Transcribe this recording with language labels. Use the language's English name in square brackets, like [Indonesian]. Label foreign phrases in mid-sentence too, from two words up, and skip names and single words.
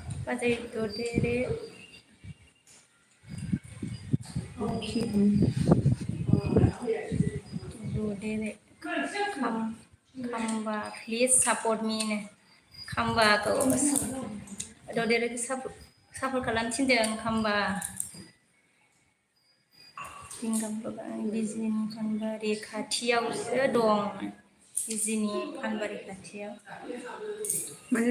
[Bodo] बाजै ददेरे ददेरे खम्बा [English] please support me [Bodo] नो खम्बाखौ ददेरेखौ सापर्ट खालामनो थिनदों खम्बा बिजिनि फानबारि खाथियावसो दं बिजिनि फानबारि खाथियाव माने